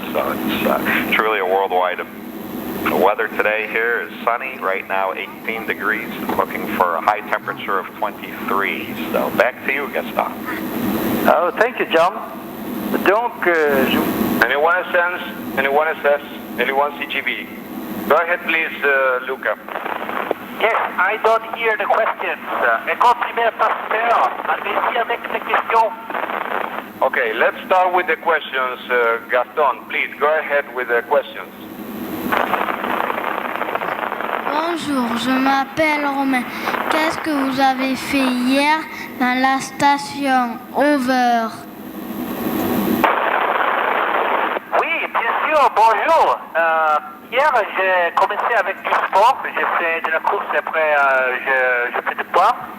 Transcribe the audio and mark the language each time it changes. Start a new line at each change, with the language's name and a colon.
English: So it's truly a worldwide. The weather today here is sunny, right now 18 degrees, looking for a high temperature of 23. So back to you, Gaston. Oh, thank you, John. Donc, Anyone sense? Anyone assess? Anyone CGV? Go ahead, please, Luca. Yes, I don't hear the questions.
French: École primaire pasteur, allez-y avec les questions.
English: Okay, let's start with the questions. Gaston, please, go ahead with the questions.
French: Bonjour, je m'appelle Romain. Qu'est-ce que vous avez fait hier dans la station Over? Oui, bien sûr, bonjour. Hier, j'ai commencé avec du sport. J'ai fait de la course et après, je fais du poids.